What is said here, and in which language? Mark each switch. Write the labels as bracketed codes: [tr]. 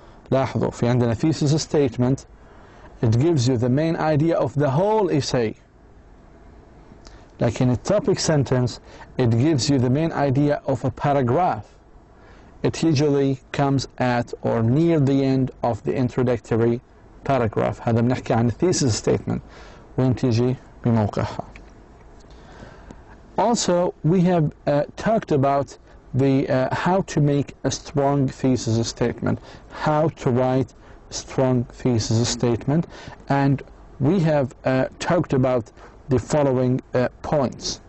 [ar] لاحظوا في عندنا [en] thesis statement, it gives you the main idea of the whole essay. Like in a topic sentence, it gives you the main idea of a paragraph. It usually comes at or near the end of the introductory paragraph. [ar] هذا بنحكي عن thesis statement وين تيجي بموقعها. [en] Also, we have talked about the how to make a strong thesis statement, how to write a strong thesis statement, and we have talked about the following points.